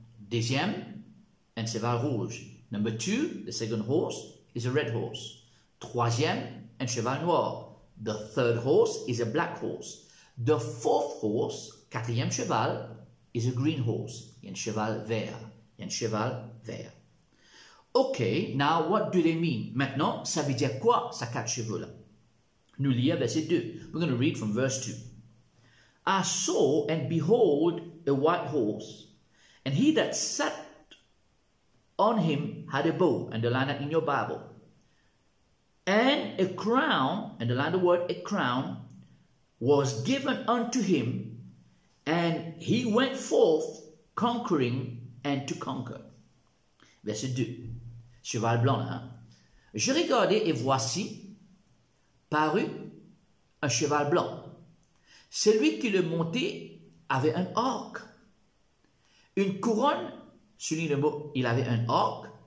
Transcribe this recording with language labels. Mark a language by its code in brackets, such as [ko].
[fr] Deuxième, un cheval rouge. [en] Number 2, the second horse is a red horse. [fr] Troisième, un cheval noir. [en] The third horse is a black horse. The fourth horse, [fr] quatrième cheval, [en] is a green horse. [fr] Il y a un cheval vert. [en] Okay, now what do they mean? [fr] Maintenant, ça veut dire quoi, ces 4 chevaux-là? Nous lisons verset 2. [en] We're going to read from verse 2. I saw and behold a white horse, and he that sat on him had a bow, underline that in your Bible, and a crown, underline the word a crown, was given unto him, and he went forth conquering and to conquer. [fr] Verset 2. Cheval blanc, hein? Je regardais et voici parut un cheval blanc. Celui qui le montait avait un arc. Une couronne, souligne le mot, il avait un arc.